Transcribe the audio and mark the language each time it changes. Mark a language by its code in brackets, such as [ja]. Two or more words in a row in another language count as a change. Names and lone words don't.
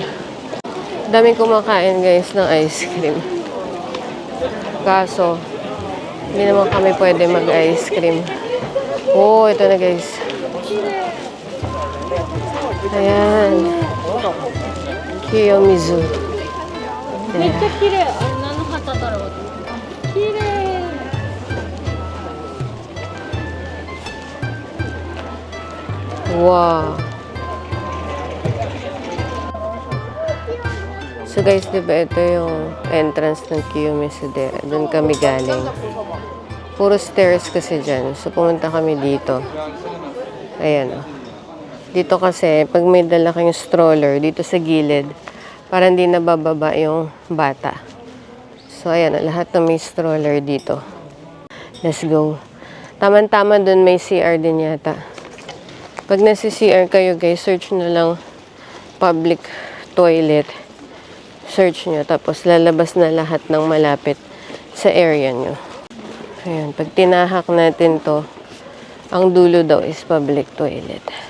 [tl] Daming kumakain, guys, ng ice cream. Kaso, hindi naman kami pwede mag-ice cream. Oh, ito na, guys. Ayan. Kiyomizu. [ja] めっちゃ綺麗。あれ何の旗だろう。綺麗。 [tl] Wow. So guys, di ba ito yung entrance ng Kiyomizu Dera. Doon kami galing. Puro stairs kasi dyan. So pumunta kami dito. Ayan, oh. Dito kasi, pag may dala kayong stroller, dito sa gilid, para hindi nabababa yung bata. So ayan, oh, lahat ng may stroller dito. [en] Let's go. [tl] Tama-tama doon may CR din yata. Pag nasa CR kayo, guys, search nyo lang [en] public toilet. [tl] Search nyo, tapos lalabas na lahat ng malapit sa area nyo. Ayan, pag tinahak natin to, ang dulo daw is [en] public toilet.